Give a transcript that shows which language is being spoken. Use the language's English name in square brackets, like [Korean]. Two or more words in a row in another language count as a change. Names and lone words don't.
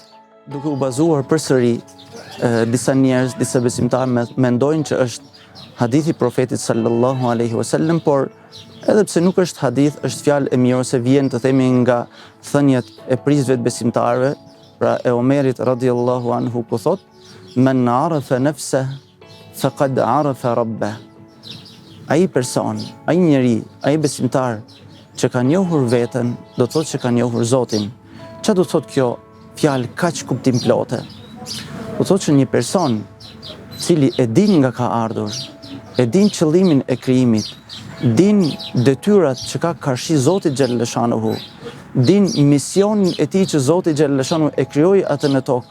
[Albanian] Duke u bazuar përsëri, disa njerëz, disa besimtarë mendojnë që është hadithi profetit [Arabic] صلى الله عليه وسلم, [Albanian] por edhe pse nuk është hadith, është fjalë e mirë ose vjen të themi nga thënjet e prishve të besimtarëve, pra e Omerit [Arabic] رضي الله عنه [Albanian] ku thot: [Arabic] "من عرف نفسه فقد عرف ربه." [Albanian] Ai person, ai njeri, ai besimtar që ka njohur veten, do të thotë që ka njohur Zotin. Çfarë do të thotë kjo fjalë kaq kuptim plotë? Do thotë që një person cili e din nga ka ardhur, e din qëllimin e krijimit, din detyrat që ka karshi Zoti xhallashanuhu, din misionin e tij që Zoti xhallashanuhu e krijoi atë në tokë.